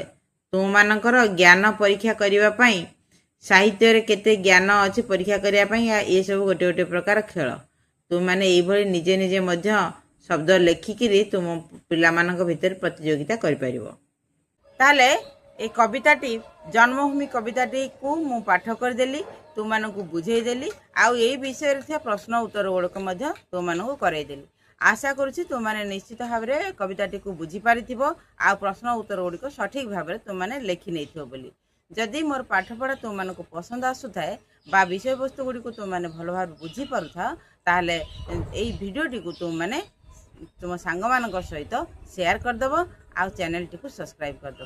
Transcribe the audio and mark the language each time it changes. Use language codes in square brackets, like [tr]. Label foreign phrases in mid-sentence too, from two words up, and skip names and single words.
[or] ତୁମମାନଙ୍କର ଜ୍ଞାନ ପରୀକ୍ଷା କରିବା ପାଇଁ, ସାହିତ୍ୟରେ କେତେ ଜ୍ଞାନ ଅଛି ପରୀକ୍ଷା କରିବା ପାଇଁ, ଏସବୁ ଗୋଟେ ଗୋଟେ ପ୍ରକାର ଖେଳ। ତୁମମାନେ ଏଇଭଳି ନିଜେ ନିଜେ ମଧ୍ୟ ଶବ୍ଦ ଲେଖିକିରି ତୁମ ପିଲାମାନଙ୍କ ଭିତରେ ପ୍ରତିଯୋଗିତା କରିପାରିବ। ତାହେଲେ ଏଇ କବିତାଟି ଜନ୍ମଭୂମି କବିତାଟିକୁ ମୁଁ ପାଠ କରିଦେଲି, ତୁମମାନଙ୍କୁ ବୁଝେଇଦେଲି। ଆଉ ଏଇ ବିଷୟରେ ଥିବା ପ୍ରଶ୍ନ ଉତ୍ତର ଗୁଡ଼ିକ ମଧ୍ୟ ତୁମମାନଙ୍କୁ କରାଇଦେଲି। ଆଶା କରୁଛି ତୁମମାନେ ନିଶ୍ଚିତ ଭାବରେ କବିତାଟିକୁ ବୁଝିପାରିଥିବ ଆଉ ପ୍ରଶ୍ନ ଉତ୍ତର ଗୁଡ଼ିକ ସଠିକ୍ ଭାବରେ ତୁମମାନେ ଲେଖି ନେଇଥିବ ବୋଲି। ଯଦି ମୋର ପାଠପଢ଼ା ତୁମମାନଙ୍କୁ ପସନ୍ଦ ଆସୁଥାଏ ବା ବିଷୟବସ୍ତୁ ଗୁଡ଼ିକୁ ତୁମମାନେ ଭଲ ଭାବରେ ବୁଝିପାରୁଥାଅ, ତାହେଲେ ଏଇ ଭିଡ଼ିଓଟିକୁ ତୁମମାନେ ତୁମ ସାଙ୍ଗମାନଙ୍କ ସହିତ ସେୟାର କରିଦେବ ଆଉ ଚ୍ୟାନେଲଟିକୁ ସବସ୍କ୍ରାଇବ୍ କରିଦେବ।